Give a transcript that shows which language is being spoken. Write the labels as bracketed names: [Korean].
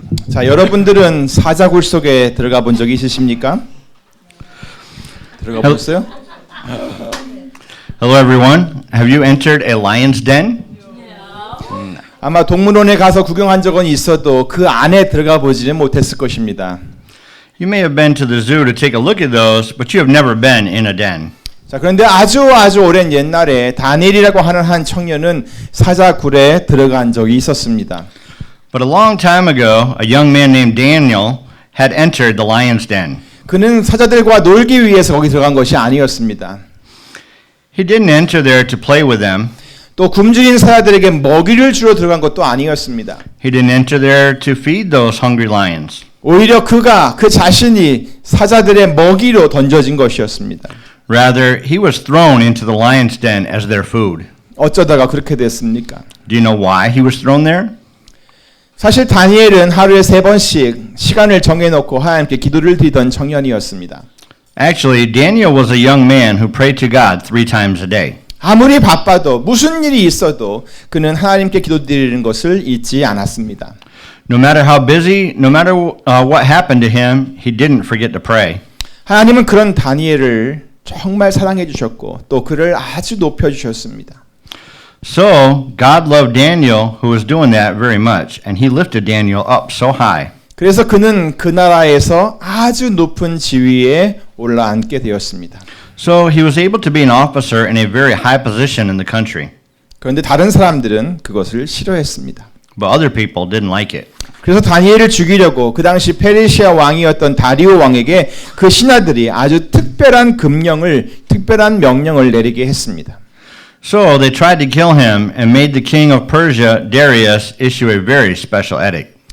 [Korean] 자, 여러분들은 사자굴 속에 들어가 본 적이 있으십니까? 들어가 보셨어요? [English] Hello, everyone. Have you entered a lion's den? [Korean] 아마 동물원에 가서 구경한 적은 있어도 그 안에 들어가 보지는 못했을 것입니다. [English] You may have been to the zoo to take a look at those, but you have never been in a den. [Korean] 자, 그런데 아주 오랜 옛날에 다니엘이라고 하는 한 청년은 사자굴에 들어간 적이 있었습니다. [English] But a long time ago, a young man named Daniel had entered the lion's den. [Korean] 그는 사자들과 놀기 위해서 거기 들어간 것이 아니었습니다. [English] He didn't enter there to play with them. [Korean] 또 굶주린 사자들에게 먹이를 주러 들어간 것도 아니었습니다. [English] He didn't enter there to feed those hungry lions. [Korean] 오히려 그 자신이 사자들의 먹이로 던져진 것이었습니다. [English] Rather, he was thrown into the lion's den as their food. [Korean] 어쩌다가 그렇게 됐습니까? [English] Do you know why he was thrown there? [Korean] 사실 다니엘은 하루에 3번씩 시간을 정해놓고 하나님께 기도를 드리던 청년이었습니다. [English] Actually, Daniel was a young man who prayed to God 3 times a day. [Korean] 아무리 바빠도 무슨 일이 있어도 그는 하나님께 기도드리는 것을 잊지 않았습니다. [English] No matter how busy, no matter what happened to him, he didn't forget to pray. [Korean] 하나님은 그런 다니엘을 정말 사랑해 주셨고 또 그를 아주 높여 주셨습니다. [English] So, God loved Daniel, who was doing that very much, and he lifted Daniel up so high. [Korean] 그래서 그는 그 나라에서 아주 높은 지위에 올라앉게 되었습니다. [English] So, he was able to be an officer in a very high position in the country. [Korean] 그런데 다른 사람들은 그것을 싫어했습니다. [English] But other people didn't like it. [Korean] 그래서 다니엘을 죽이려고 그 당시 페르시아 왕이었던 다리오 왕에게 그 신하들이 아주 특별한 명령을 내리게 했습니다. [English] So, they tried to kill him and made the king of Persia, Darius, issue a very special edict.